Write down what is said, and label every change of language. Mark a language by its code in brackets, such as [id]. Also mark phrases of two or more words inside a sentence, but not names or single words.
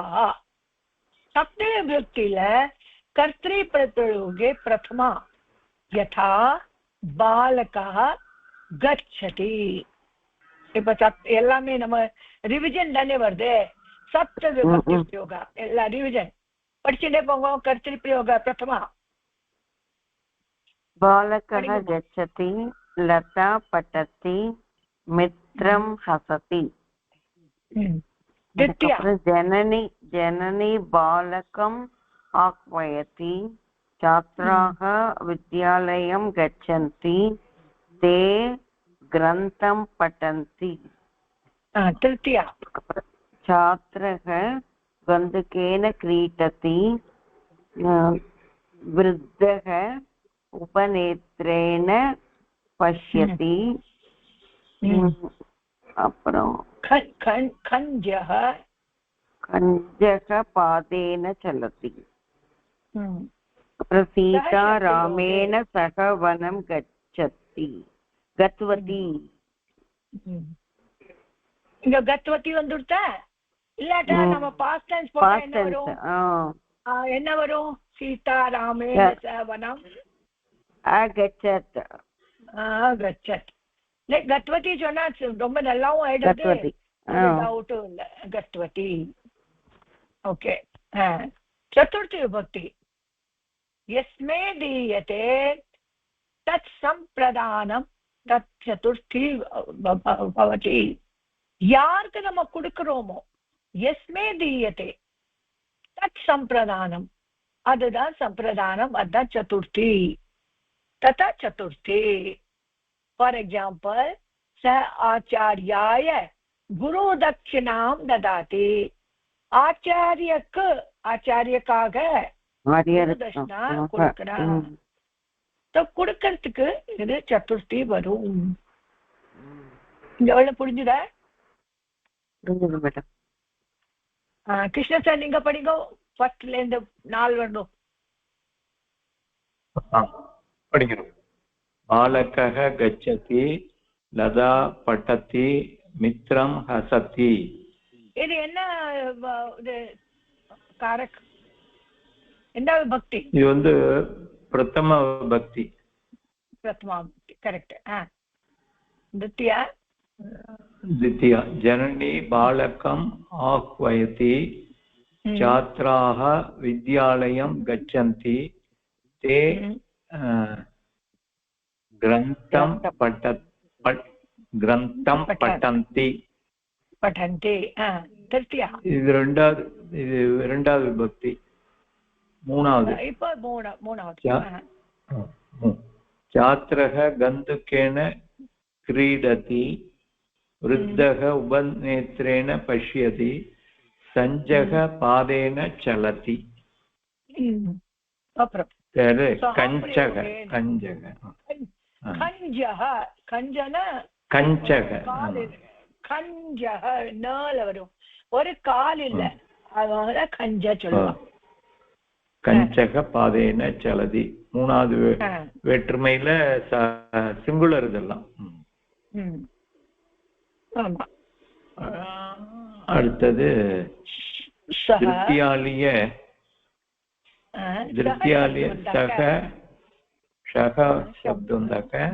[ta] சப்தமி விபக்தியில [sa] कर्तरि प्रयोगे प्रथमा यथा बालका गच्छति. [ta] இப்ப எல்லாமே நம்ம ரிவிஜன் தானே வருது. [sa] सप्त विभक्ति प्रयोगा [ta] எல்லாம் ரிவிஜன் படிச்சுட்டே போங்க. [sa] कर्तरि प्रयोग प्रथमा. பாலகः गच्छति, लता पठति, मित्रं हसति. जननी जननी बालकम् आह्वयति, छात्राः विद्यालयं गच्छन्ति, ते ग्रन्थं पठन्ति. तृतीया छात्रः गन्दकेन क्रीडति, वृद्धः उपनेत्रेण पश्यति. [ta] அப்புறம் [sa] கஞ்சः கஞ்சः पादेन चलति. सीता रामेण सह वनं गच्छति गतवती. [ta] இங்க கத்வதி வந்துடுதா? இல்லாட்டா நம்ம [en] past tense [ta] போட்டா என்ன வரும்? என்ன வரும்? [sa] सीता रामेण सह वनम् கச்சத். கச்சத். [ta] கத்வதி சொன்னா ரொம்ப நல்லாவும் ஆயிடுது, டவுட்டும் இல்ல. கத்வதி. ஓகே. [sa] चतुर्थी विभक्ति. यस्मे दीयते तत् संप्रदानम तत् चतुर्थी भवति. [ta] யாருக்கு நம்ம கொடுக்கிறோமோ [sa] यस्मे दीयते तत् संप्रदानम, [ta] அதுதான் சம்பிரதானம், அதுதான் சதுர்த்தி. [sa] तथा चतुर्थी. [en] For example, [sa] स आचार्याय गुरु दक्षिणां ददाति. [ta] ஆச்சாரியக்கு, ஆச்சாரியக்காக தட்சிணா கொடுக்கிறான். கொடுக்கறதுக்கு இது சதுர்த்தி வரும். எவ்வளவு புரிஞ்சுதா? கிருஷ்ண சார் நீங்க படிங்க. ஃபர்ஸ்ட்ல இருந்து 4 வரணும். [sa] படிக்கணும். பாலகः गच्छति, लता पठति, मित्रं हसति. [ta] இது என்ன காரக்? என்ன விபக்தி? இது வந்து பிரதம விபக்தி. பிரதமா விபக்தி. கரெக்ட். [sa] द्वितीया द्वितीया जननी बालकम् आह्वयति, छात्राः विद्यालयं गच्छन्ति, ते ग्रन्थं ग्रन्थं पठन्ति पठन्ति तृतीया [ta] இது இரண்டாவது விபக்தி மூணாவது இப்போ மூணாவது [sa] छात्रः गन्तुकेन क्रीडति वृद्धः उपनेत्रेण पश्यति सञ्जः पादेन चलति कञ्चः [ta] நேல வரும் ஒரு கால் இல்ல அதனால கஞ்ச சொல்லுவாங்க [sa] कञ्चक पादेन चलति [ta] மூணாவது வேற்றுமையில சிங்குலர் இதெல்லாம் அடுத்தது திருப்தியாலிய சக ஷக சப்தம் தக்க